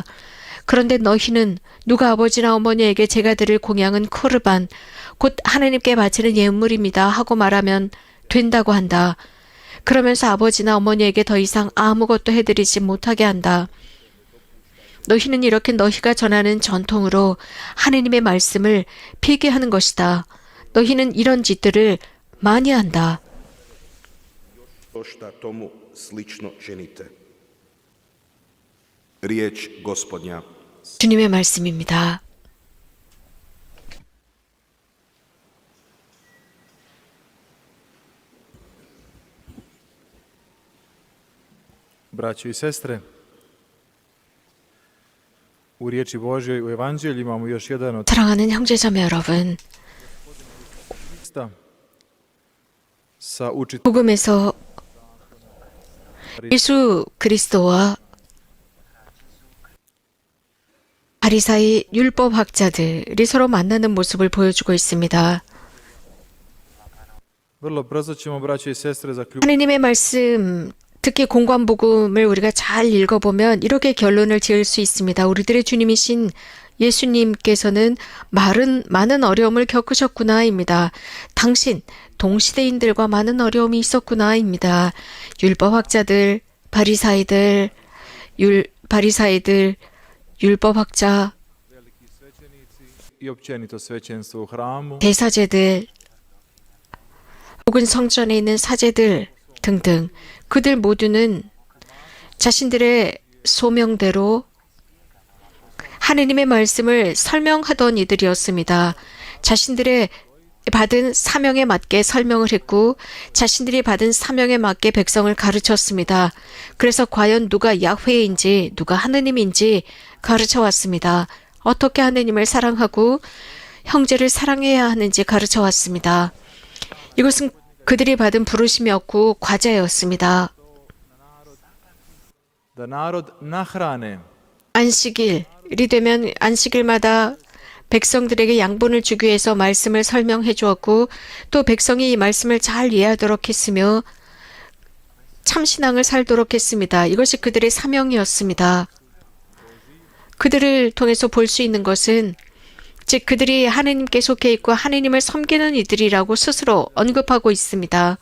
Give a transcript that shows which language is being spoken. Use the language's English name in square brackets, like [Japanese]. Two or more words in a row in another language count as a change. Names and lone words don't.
[Korean] 그런데 너희는 누가 아버지나 어머니에게 제가 드릴 공양은 코르반, 곧 하느님께 바치는 예물입니다 하고 말하면 된다고 한다. 그러면서 아버지나 어머니에게 더 이상 아무것도 해드리지 못하게 한다. 너희는 이렇게 너희가 전하는 전통으로 하느님의 말씀을 폐기하는 것이다. 너희는 이런 짓들을 많이 한다. [Croatian] što tomu slično činite. Riječ Gospodnja. [Korean] 주님의 말씀입니다. [Croatian] Braćo i sestre, u riječi Božjoj, u Evanđelju imamo još jedan od [Korean] 사랑하는 형제자매 여러분, [Croatian] teksta sa učiteljem [Korean] 복음에서 예수 그리스도와 바리사이 율법학자들이 서로 만나는 모습을 보여주고 있습니다. [Croatian] Vrlo brzo ćemo, braćo i sestre, zaključiti [Korean] 하느님의 말씀, 특히 공관복음을 우리가 잘 읽어보면 이렇게 결론을 지을 수 있습니다. 우리들의 주님이신 예수님께서는 많은 어려움을 겪으셨구나입니다. 당신, 동시대인들과 많은 어려움이 있었구나입니다. 율법학자들, 바리사이들, 율법학자, [Croatian] i općenito svećenstvo u hramu, [Korean] 대사제들, 혹은 성전에 있는 사제들 등등 그들 모두는 자신들의 소명대로 하느님의 말씀을 설명하던 이들이었습니다. 자신들의 받은 사명에 맞게 설명을 했고 자신들이 받은 사명에 맞게 백성을 가르쳤습니다. 그래서 과연 누가 야훼인지 누가 하느님인지 가르쳐 왔습니다. 어떻게 하느님을 사랑하고 형제를 사랑해야 하는지 가르쳐 왔습니다. 이것은 그들이 받은 부르심이었고 과제였습니다. [Croatian] da narod nahrane [Korean] 안식일이 되면 안식일마다 백성들에게 양분을 주기 위해서 말씀을 설명해 주었고 또 백성이 이 말씀을 잘 이해하도록 했으며 참신앙을 살도록 했습니다. 이것이 그들의 사명이었습니다. 그들을 통해서 볼 수 있는 것은 즉 그들이 하느님께 속해 있고 하느님을 섬기는 이들이라고 스스로 언급하고 있습니다.